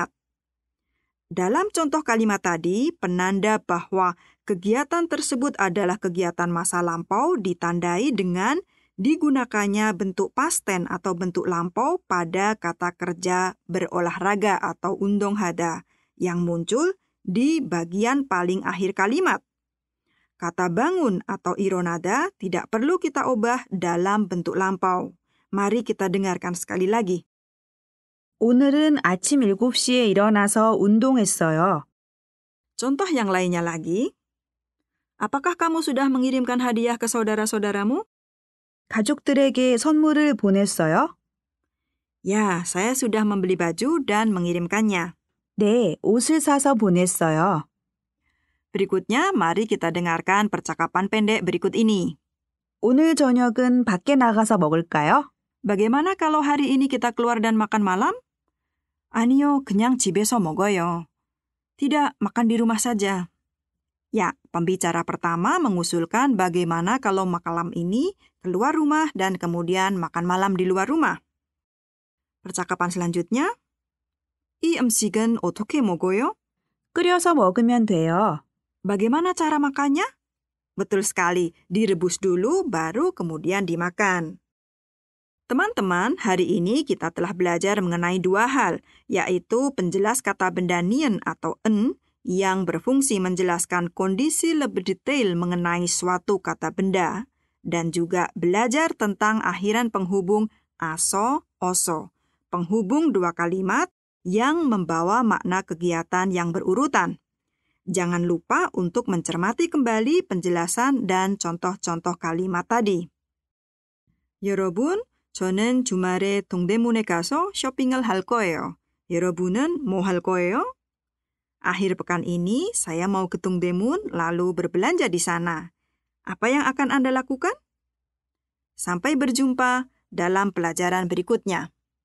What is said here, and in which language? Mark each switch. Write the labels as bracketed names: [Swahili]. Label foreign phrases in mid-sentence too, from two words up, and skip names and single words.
[Indonesian] Dalam contoh kalimat tadi, penanda bahwa kegiatan tersebut adalah kegiatan masa lampau ditandai dengan digunakannya bentuk [English] past tense [Indonesian] atau bentuk lampau pada kata kerja berolahraga atau 운동하다 yang muncul di bagian paling akhir kalimat. Kata bangun atau 일어나다 tidak perlu kita ubah dalam bentuk lampau. Mari kita dengarkan sekali lagi. [Korean] 오늘은 아침 7시에 일어나서 운동했어요. [Indonesian] Contoh yang lainnya lagi. Apakah kamu sudah mengirimkan hadiah ke saudara-saudaramu? [Korean] 가족들에게 선물을 보냈어요? [Indonesian] Ya, saya sudah membeli baju dan mengirimkannya. [Korean] 네, 옷을 사서 보냈어요. [Indonesian] Berikutnya, mari kita dengarkan percakapan pendek berikut ini. [Korean] 오늘 저녁은 밖에 나가서 먹을까요? [Indonesian] Bagaimana kalau hari ini kita keluar dan makan malam? [Korean] 아니요, 그냥 집에서 먹어요. [Indonesian] Tidak, makan di rumah saja. Ya, pembicara pertama mengusulkan bagaimana kalau malam ini keluar rumah dan kemudian makan malam di luar rumah. Percakapan selanjutnya, [Korean] 이 음식은 어떻게 먹어요? 끓여서 먹으면 돼요. [Indonesian] Bagaimana cara makannya? Betul sekali, direbus dulu baru kemudian dimakan. Teman-teman, hari ini kita telah belajar mengenai dua hal, yaitu penjelas kata benda nien atau en yang berfungsi menjelaskan kondisi lebih detail mengenai suatu kata benda, dan juga belajar tentang akhiran penghubung aso, oso, penghubung dua kalimat yang membawa makna kegiatan yang berurutan. Jangan lupa untuk mencermati kembali penjelasan dan contoh-contoh kalimat tadi. [Korean] 여러분, 저는 주말에 동대문에 가서 쇼핑을 할 거예요. 여러분은 뭐 할 거예요? [Indonesian] Akhir pekan ini saya mau ke Dongdaemun lalu berbelanja di sana. Apa yang akan Anda lakukan? Sampai berjumpa dalam pelajaran berikutnya.